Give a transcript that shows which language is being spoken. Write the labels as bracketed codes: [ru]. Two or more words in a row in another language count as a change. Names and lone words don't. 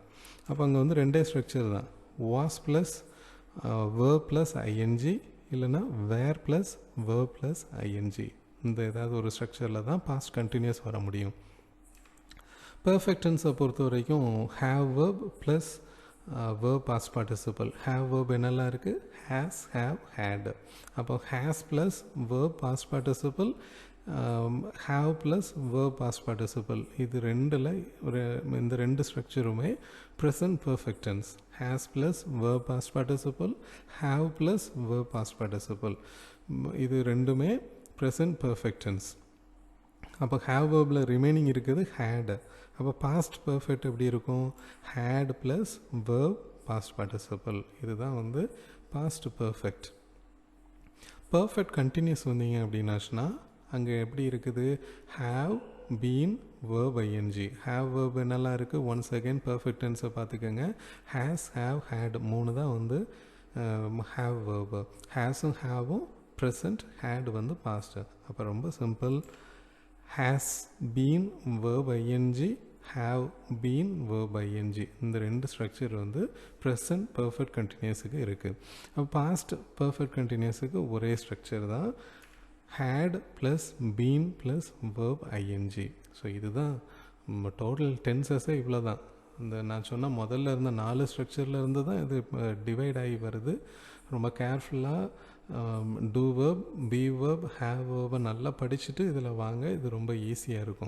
[ta] அப்போ அங்கே வந்து ரெண்டே ஸ்ட்ரக்சர் தான், [en] was plus verb plus ing, இல்லைனா were plus verb plus ing. [ta] இந்த ஏதாவது ஒரு ஸ்ட்ரக்சரில் தான் [en] past continuous [ta] வர முடியும். [en] perfect tense [ta] பொறுத்த வரைக்கும் [en] have verb plus verb past participle. have verb [ta] என்னெல்லாம் இருக்குது? [en] has, have, had. அப்போ has plus verb past participle, have plus verb past participle. [ta] இது ரெண்டில் இந்த ரெண்டு ஸ்ட்ரக்சருமே [en] present perfect tense. has plus verb past participle, have plus verb past participle. [ta] இது ரெண்டுமே [en] present perfect tense. [ta] அப்போ [en] have verbல [ta] ரிமைனிங் இருக்குது had. அப்போ [en] past perfect [ta] எப்படி இருக்கும்? [en] had plus verb past participle. [ta] இதுதான் வந்து [en] past perfect. perfect continuous [ta] வந்தீங்க அப்படின்னாச்சுன்னா அங்கே எப்படி இருக்குது? [en] have, been, verb ing. have verb [ta] என்னெல்லாம் இருக்குது? [en] once again perfect tense [ta] பார்த்துக்கோங்க. [en] has, have, had [ta] மூணு தான் வந்து [en] have verb. hasம் haveம் present, had வந்து past. [ta] அப்போ ரொம்ப சிம்பிள். [en] has been verb ing, have been verb ing. [ta] இந்த ரெண்டு ஸ்ட்ரக்சர் வந்து [en] present perfect continuousக்கு [ta] இருக்குது. அப்போ [en] past perfect continuousக்கு [ta] ஒரே ஸ்ட்ரக்சர் தான், [en] had plus been plus verb ing. [ta] ஸோ இதுதான் [en] total tenses [ta] இவ்வளோ தான். இந்த நான் சொன்ன முதல்ல இருந்த 4 ஸ்ட்ரக்சரில் இருந்து தான் இது டிவைட் ஆகி வருது. ரொம்ப கேர்ஃபுல்லாக [en] do verb, be verb, have verb [ta] நல்லா படிச்சுட்டு இதில் வாங்க, இது ரொம்ப ஈஸியாக இருக்கும்.